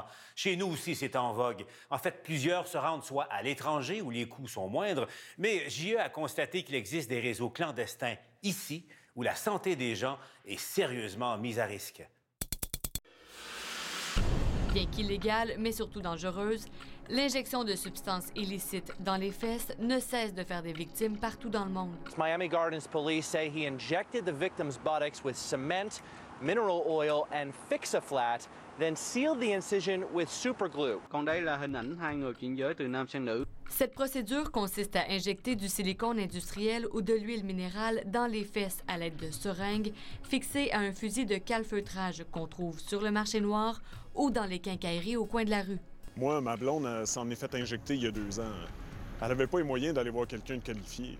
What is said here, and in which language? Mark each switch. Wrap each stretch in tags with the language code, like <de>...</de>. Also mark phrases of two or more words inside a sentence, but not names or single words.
<fr>Chez nous aussi, c'est en vogue. En fait, plusieurs se rendent soit à l'étranger, où les coûts sont moindres, mais JE a constaté qu'il existe des réseaux clandestins ici, où la santé des gens est sérieusement mise à risque. Bien qu'illégale, mais surtout dangereuse, l'injection de substances illicites dans les fesses ne cesse de faire des victimes partout dans le monde.</fr> <en>Miami Gardens police say he injected the victim's buttocks with cement, mineral oil, and Fix-A-Flat, then sealed the incision with superglue.</en> <vi>Còn đây là hình ảnh hai người chuyển giới từ nam sang nữ.</vi> <fr>Cette procédure consiste à injecter du silicone industriel ou de l'huile minérale dans les fesses à l'aide de seringues fixées à un fusil de calfeutrage qu'on trouve sur le marché noir ou dans les quincailleries au coin de la rue. Moi, ma blonde s'en est fait injecter il y a 2 ans. Elle n'avait pas les moyens d'aller voir quelqu'un de qualifié.</fr>